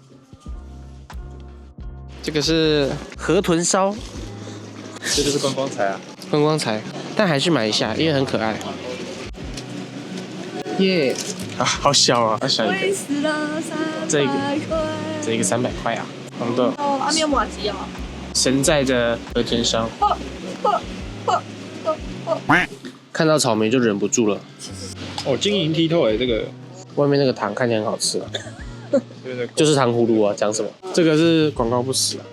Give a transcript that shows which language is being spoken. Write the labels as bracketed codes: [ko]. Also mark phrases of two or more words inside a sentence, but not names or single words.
[zh] 這個是河豚燒，這就是觀光財啊，觀光財，但還是買一下，因為很可愛。耶、啊，好小啊，好小一個。這個300塊啊，紅豆。哦，阿面麻糬哦。神在的河豚燒。看到草莓就忍不住了。哦，晶瑩剔透哎，這個外面那個糖看起來很好吃啊。就是糖葫蘆啊，講什麼？這個是廣告不實啊。